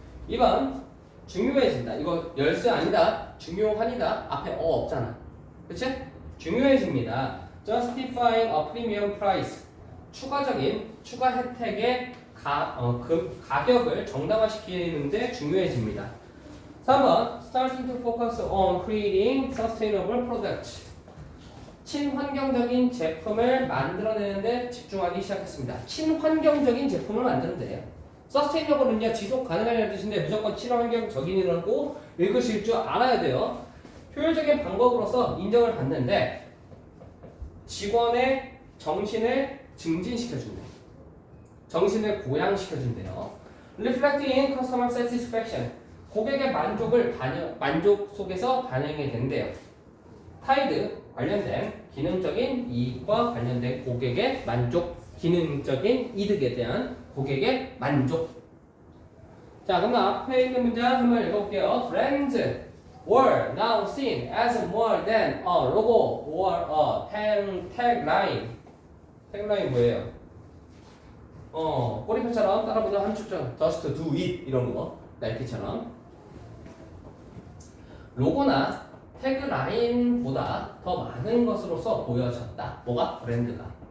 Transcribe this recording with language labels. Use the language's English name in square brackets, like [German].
[Korean] 2번 중요해진다. 이거 열쇠 아니다. 중요한이다. 앞에 없잖아. 그치? 중요해집니다. [English] justifying a premium price [Korean] 추가 혜택의 가격을 정당화시키는데 중요해집니다. [English] 3번 starting to focus on creating sustainable products [Korean] 친환경적인 제품을 만들어내는데 집중하기 시작했습니다. 친환경적인 제품을 만드는데요. 서스테이너블은요 지속 가능하다는 뜻인데 무조건 친환경적인이라고 읽으실 줄 알아야 돼요. 효율적인 방법으로서 인정을 받는데 직원의 정신을 증진시켜준대. 정신을 고양시켜준대요. [English] Reflecting customer satisfaction [Korean] 고객의 만족 속에서 반영이 된대요. 타이드 관련된 기능적인 이익과 관련된 고객의 만족, 기능적인 이득에 대한 고객의 만족. 자, 그럼 앞에 있는 문장 한번 읽어볼게요. [English] Brands were now seen as more than a logo or a tagline. [Korean] tagline 뭐예요? 꼬리표처럼 따라보자 한 축전 [English] Just do it [Korean] 이런 거 나이키처럼 로고나 태그라인보다 더 많은 것으로서 보여졌다. 뭐가? 브랜드가.